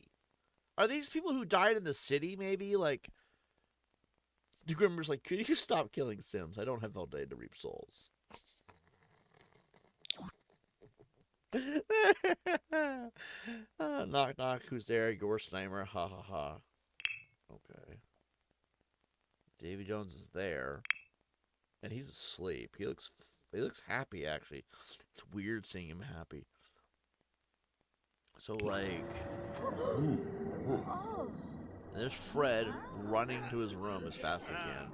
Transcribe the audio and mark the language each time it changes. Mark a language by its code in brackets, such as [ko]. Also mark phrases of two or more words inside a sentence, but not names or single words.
[en] Are these people who died in the city, maybe? Like... The Grimmer's like, could you stop killing Sims? I don't have all day to reap souls. Knock knock, who's there? Your Snimer, ha ha ha. Okay. Davy Jones is there. And he's asleep. He looks happy, actually. It's weird seeing him happy. So, like... And there's Fred running to his room as fast as he can.